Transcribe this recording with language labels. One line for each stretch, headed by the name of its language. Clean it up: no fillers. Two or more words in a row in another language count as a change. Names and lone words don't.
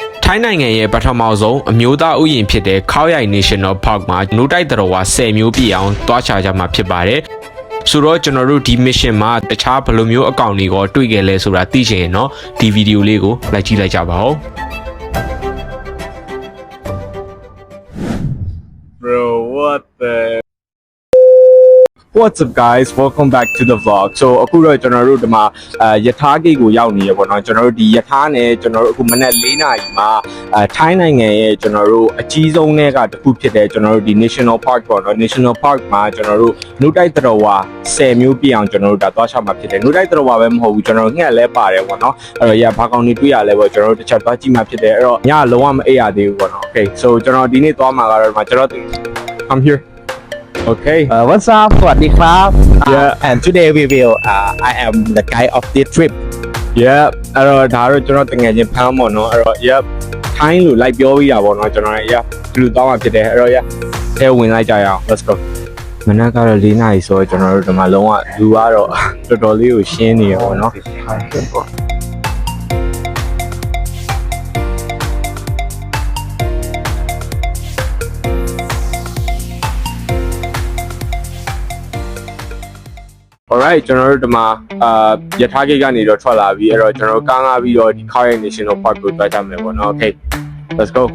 Burmese: ထိုင်းနိုင်ငံရဲ့ပထမဆုံးအမျိုးသားဥယျာဉ်ဖြစ်တဲ့ခေါရိုင် National Park မှာနို့တိုက်သတ္တဝါ10မျိုးပြည့်အောင်တွားချကြမှာဖြစ်ပါတယ်ဆိုတော့ကျွန်တော်တို့ဒီ mission မှာတခြားဘယ်လိုမျိုးအကောင့်တွေကိုတွေ့ခဲ့လဲဆိုတာသိချင်ရင်တော့ဒီဗီဒီယိုလေးကိုလိုက်ကြည့်လိုက်ကြပါဦး
English: Bro, What's up guys, welcome back to the vlog.
Burmese: So အခုတော့ကျွန်တော်တို့ဒီမှာယထာဂိတ်ကိုရောက်နေရပေါ့နော်ကျွန်တော်တို့ဒီယထာနဲ့ကျွန်တော်တို့အခုမနက်4နာရီမှာထိုင်းနိုင်ငံရဲ့ကျွန်တော်တို့အကြီးဆုံးတွေကတစ်ခုဖြစ်တဲ့ကျွန်တော်တို့ဒီ National Park ပေါ့နော် National Park မှာကျွန်တော်တို့နှုတ်တိုက်သတ္တဝါ10မျိုးပြည့်အောင်ကျွန်တော်တို့ဒါသွားချမှာဖြစ်တယ်နှုတ်တိုက်သတ္တဝါပဲမဟုတ်ဘူးကျွန်တော်တို့ငှက်လဲပါတယ်ပေါ့နော်အဲ့တော့ဘာကောင်တွေတွေ့ရလဲပေါ့ကျွန်တော်တို့တစ်ချက်သွားကြည့်မှာဖြစ်တယ်အဲ့တော့ညလုံးဝမအိပ်ရသေးဘူးပေါ့နော်
English: Okay, so
Burmese: ကျွန်တော်ဒီနေ့သွားမှာကတော့ဒီမှာကျွန်တော်
English: I'm here. Okay. What's up? Swaddy Club. Yeah. And today we will. I am the guide of this trip. Yeah.
Burmese: အဲ့တော့ဒါတော့ကျွန်တော်တကယ်ချင်းဖမ်းပေါ့နော်အဲ့တော့ yeah ထိုင်းလို့လိုက်ပြောပြီးတာပေါ့နော်ကျွန်တော်လည်း yeah ဒီလိုတောင်းမှဖြစ်တယ်အဲ့တော့ yeah အဲဝင်လိုက်ကြရအောင်
English: let's go
Burmese: မနက်ကတော့4နာရီဆိုတော့ကျွန်တော်တို့ဒီမှာလုံးဝလူကတော့တော်တော်လေးကိုရှင်းနေရပေါ့နော် Alright ကျွန်တော်တို့ဒီမှာယထာဂိတ်ကနေတော့ထွက်လာပြီအဲ့တော့ကျွန်တော်တို့ကားငါပြီးတော့ဒီ Khao National Park ကိုသွားကြမယ်ပေါ့နော်
English: Okay let's go